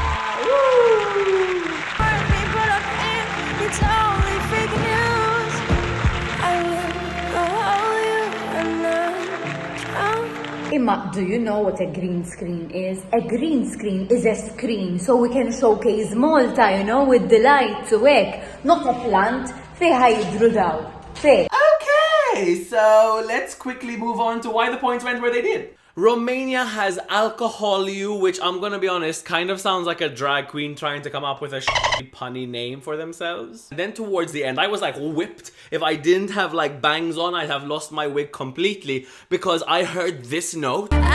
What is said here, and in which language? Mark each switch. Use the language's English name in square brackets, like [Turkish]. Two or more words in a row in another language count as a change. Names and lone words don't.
[English] It's only fake news. I will hold you and Imma, do you know what a green screen is? A green screen is a screen so we can showcase Malta, you know, with the lights awake. Not a plant. Fiha jidru daw. Fej. Okay, so let's quickly move on to why the points went where they did. Romania has Alcohol You, which I'm gonna be honest, kind of sounds like a drag queen trying to come up with a punny name for themselves. And then towards the end, I was like whipped. If I didn't have like bangs on, I'd have lost my wig completely because I heard this note.